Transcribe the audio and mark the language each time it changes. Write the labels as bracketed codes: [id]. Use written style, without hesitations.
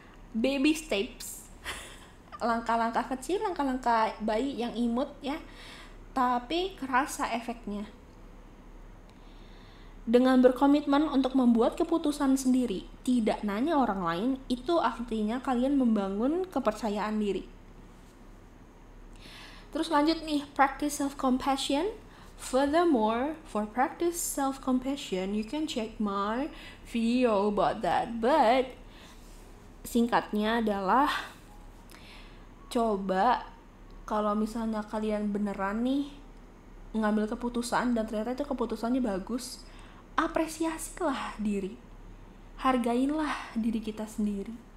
[en] Baby steps. [id] Langkah-langkah kecil, langkah-langkah bayi yang imut ya. Tapi kerasa efeknya. Dengan berkomitmen untuk membuat keputusan sendiri, tidak nanya orang lain, itu artinya kalian membangun kepercayaan diri. Terus lanjut nih, [en] practice self-compassion. Furthermore, for practice self-compassion, you can check my video about that. [id] But singkatnya adalah, coba kalau misalnya kalian beneran nih ngambil keputusan dan ternyata itu keputusannya bagus, apresiasilah diri, hargailah diri kita sendiri.